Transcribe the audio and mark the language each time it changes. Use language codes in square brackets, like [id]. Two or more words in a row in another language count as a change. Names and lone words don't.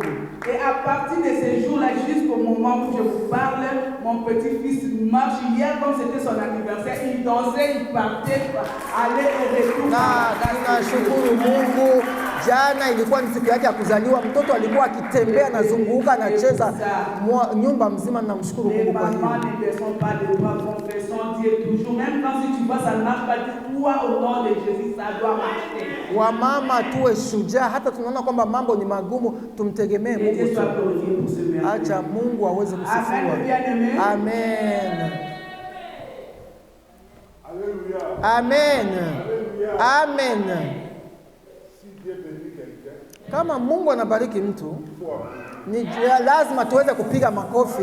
[fr] Et à partir de ce jour-là jusqu'au moment où je vous parle, mon petit-fils marche. Hier, comme c'était son anniversaire, il dansait, il partait, allait et retour. [sw] Na tunashukuru Mungu, jana ilikuwa ni siku yake ya kuzaliwa, mtoto alikuwa akitembea na zunguka na cheza nyumba mzima. Namshukuru Mungu kwa hiyo. [fr] Les mamans ne baissons pas les bras, confessons Dieu toujours, même quand si tu vois ça ne marche pas, dis-toi au nom de Jésus, ça doit marcher. [sw] Wamama tuwe shujaa, hata tunaona kwamba mambo ni magumu, tumtegemee Mungu tu. Acha Mungu aweze kusifiwa. Amen. Amen. Amen. Kama Mungu anabariki mtu, ni lazima tuweze kupiga makofi.